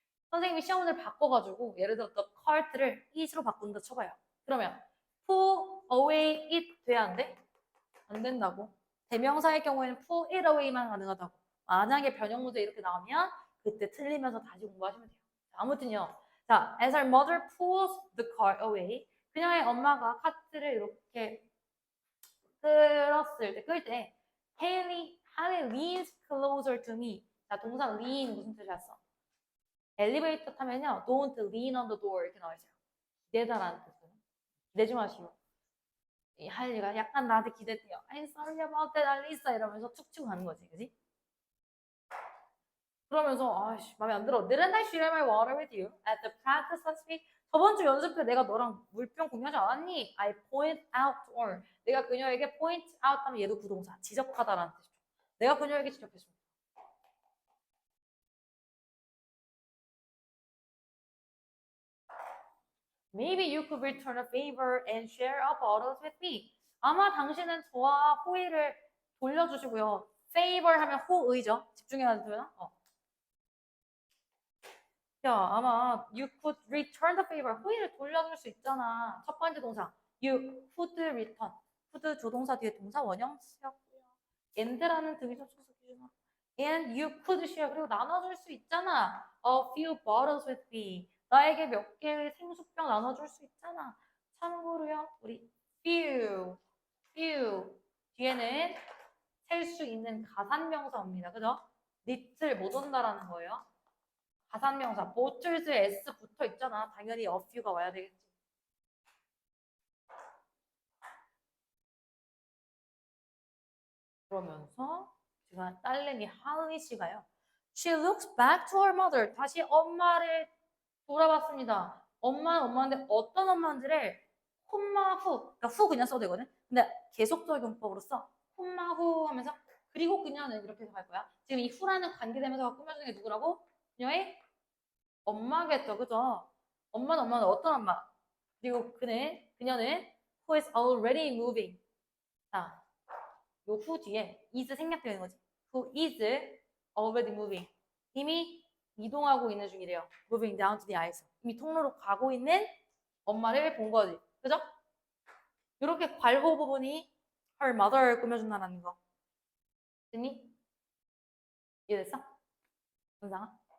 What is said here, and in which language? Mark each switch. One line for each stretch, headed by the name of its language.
Korean: 선생님이 시험을 바꿔가지고 예를 들어 the cart를 it으로 바꾼다 쳐봐요. 그러면 pull away it 돼야 안 돼? 안 된다고. 대명사의 경우에는 pull it away만 가능하다고. 만약에 변형 문제 이렇게 나오면 그때 틀리면서 다시 공부하시면 돼요. 아무튼요.
English: 자, as her mother pulls the car away.
Korean: 그녀의 엄마가 카트를 이렇게 끌 때
English: Haley leans closer to me.
Korean: 자, 동사 lean 무슨 뜻이었어? 엘리베이터 타면요.
English: Don't lean on the door
Korean: 이렇게 나와 있어요. 기대다라는 뜻은. 기대지 마시오. 이 할리가 약간 나한테 기대대요.
English: I'm sorry about that,
Korean: 알리사 이러면서 툭 치고 가는 거지, 그지? 그러면서 아씨 마음에 안 들어.
English: Didn't I share my water with you at the practice last week?
Korean: 저번 주 연습 때 내가 너랑 물병 공유하지 않았니?
English: I point out to her.
Korean: 내가 그녀에게 point out 하면 얘도 부동사. 지적하다라는 뜻이죠. 내가 그녀에게 지적했습니다.
English: Maybe you could return a favor and share a bottles with me.
Korean: 아마 당신은 저와 호의를 돌려주시고요. favor 하면 호의죠. 집중해야 돼요.
English: 야, 아마 you could return the favor.
Korean: 호의를 돌려줄 수 있잖아. 첫 번째 동사.
English: You could return.
Korean: could 조동사 뒤에 동사 원형 쓰였고요. and라는 등위접속사 기준으로.
English: And you could share.
Korean: 그리고 나눠줄 수 있잖아.
English: A few bottles with me.
Korean: 나에게 몇 개의 생수병 나눠줄 수 있잖아. 참고로요. 우리 few 뒤에는 셀 수 있는 가산명사 옵니다. 그죠? little 못 온다라는 거예요. 가산명사 bottles에 s 붙어 있잖아. 당연히 a few가 와야 되겠지. 그러면서 제가 딸내미 하은이 씨가요.
English: She looks back to her mother.
Korean: 다시 엄마를 돌아봤습니다. 엄마는 엄마인데 어떤 엄마인지를 콤마 후, 그러니까 후 그냥 써도 되거든. 근데 계속적 용법으로 써. 콤마 후 하면서 그리고 그녀는 이렇게 해서 갈 거야. 지금 이 후라는 관계대명사가 꾸며주는 게 누구라고? 그녀의 엄마겠죠, 그죠? 엄마는 어떤 엄마? 그리고 그녀는
English: who is already moving.
Korean: 자, 요 후 뒤에 is 생략되어 있는 거지.
English: who is already moving.
Korean: 이미 이동하고 있는 중이래요.
English: moving down to the aisle.
Korean: 이미 통로로 가고 있는 엄마를 본 거지. 그죠? 이렇게 괄호 부분이 her mother 꾸며준다는 거. 됐니? 이해됐어? 은상아?